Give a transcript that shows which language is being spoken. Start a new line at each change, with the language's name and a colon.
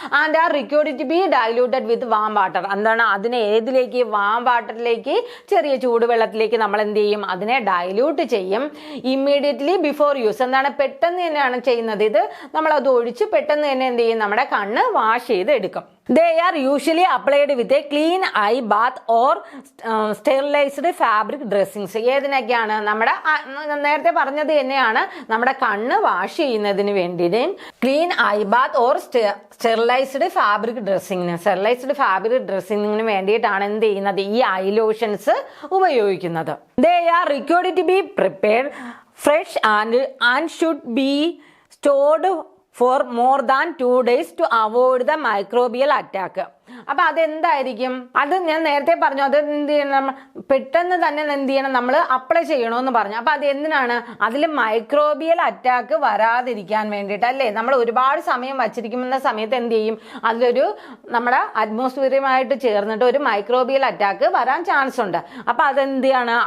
English: And are required to be diluted with warm water.
Malayalam: എന്താണ്? അതിനെ ഏതിലേക്ക്? Warm വാട്ടറിലേക്ക്, ചെറിയ ചൂടുവെള്ളത്തിലേക്ക് നമ്മൾ എന്ത് ചെയ്യും? അതിനെ ഡൈല്യൂട്ട് ചെയ്യും.
English: Immediately before use.
Malayalam: എന്താണ്? പെട്ടെന്ന് തന്നെയാണ് ചെയ്യുന്നത്. ഇത് നമ്മൾ അത് ഒഴിച്ച് പെട്ടെന്ന് തന്നെ എന്ത് ചെയ്യും? നമ്മുടെ കണ്ണ് വാഷ് ചെയ്ത് എടുക്കും.
English: They are usually applied with a clean eye bath or sterilized fabric dressings.
Malayalam: ഏതിനൊക്കെയാണ്? നമ്മുടെ നേരത്തെ പറഞ്ഞത് തന്നെയാണ്, നമ്മുടെ കണ്ണ് വാഷ് ചെയ്യുന്നതിന് വേണ്ടിയിട്ട്
English: clean eye bath or sterilised fabric
Malayalam: ഡ്രസ്സിങ്ങിന്. Sterilised fabric ഡ്രസ്സിങ്ങിന് വേണ്ടിയിട്ടാണ് എന്ത് ചെയ്യുന്നത്? ഈ ഐ ലോഷൻസ് ഉപയോഗിക്കുന്നത്.
English: They are required to be prepared fresh and should be stored for more than 2 days to avoid the microbial attack.
Malayalam: അപ്പൊ അതെന്തായിരിക്കും? അത് ഞാൻ നേരത്തെ പറഞ്ഞു, അത് എന്ത് ചെയ്യണം? പെട്ടെന്ന് തന്നെ എന്ത് ചെയ്യണം? നമ്മൾ അപ്ലൈ ചെയ്യണമെന്ന് പറഞ്ഞു. അപ്പൊ അത് എന്തിനാണ്? അതിൽ മൈക്രോബിയൽ അറ്റാക്ക് വരാതിരിക്കാൻ വേണ്ടിയിട്ട് അല്ലേ? നമ്മൾ ഒരുപാട് സമയം വച്ചിരിക്കുന്ന സമയത്ത് എന്ത് ചെയ്യും? അതിലൊരു നമ്മുടെ അറ്റ്മോസ്ഫിയറുമായിട്ട് ചേർന്നിട്ട് ഒരു മൈക്രോബിയൽ അറ്റാക്ക് വരാൻ ചാൻസ് ഉണ്ട്. അപ്പൊ അതെന്താണ്?